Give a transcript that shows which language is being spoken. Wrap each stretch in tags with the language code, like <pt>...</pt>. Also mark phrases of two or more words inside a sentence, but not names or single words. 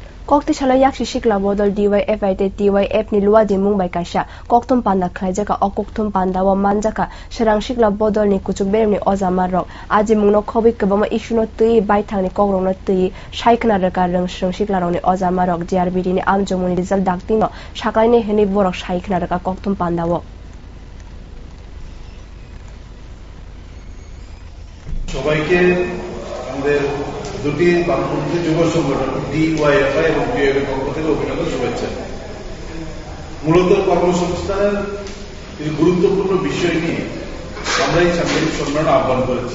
<trp>koktisalo yakchi sikla bodol DYFI te TYF ni luajimung bai kaisa kokthum panda khwlaikha o kokthum panda o manjakha swrwng sikla bodol ni kwchuk berem ni ojama rok Ajimung no khobui kwbangma issue no twiwi baithang ni kokrok no twiwi sakhwlaina rikha rwng swrwng sikla rok ni ojama rok JRBT ni amjokmungni result dakti no sakhwlaina hinwi borok sakhwlaina rikha kokthum panda o</trp> <bn>সবাইকে আমাদের দুটি বামপন্থী যুব সংগঠন DYFI এবং TYF এর পক্ষ থেকে অভিনন্দন শুভেচ্ছা। মূলত কর্মসংস্থানের কিছু গুরুত্বপূর্ণ বিষয় নিয়ে আমরা এই সাংবাদিক সম্মেলন আহ্বান করেছি।</bn>